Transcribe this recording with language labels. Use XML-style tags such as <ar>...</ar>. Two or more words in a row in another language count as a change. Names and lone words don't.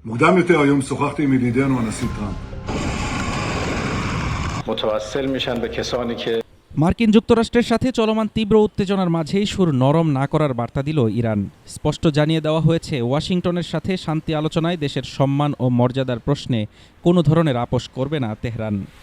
<he>מוקדם יותר היום שוחחתי עם ידידנו הנשיא טראמפ.</he> <fa>متوسل میشن به کسانی که</fa> <bn>মার্কিন যুক্তরাষ্ট্রের সাথে চলমান তীব্র উত্তেজনার মাঝেই সুর নরম না করার বার্তা দিল ইরান। স্পষ্ট জানিয়ে দেওয়া হয়েছে, ওয়াশিংটনের সাথে শান্তি আলোচনায় দেশের সম্মান ও মর্যাদার প্রশ্নে কোনো ধরনের আপোস করবে না তেহরান।</bn>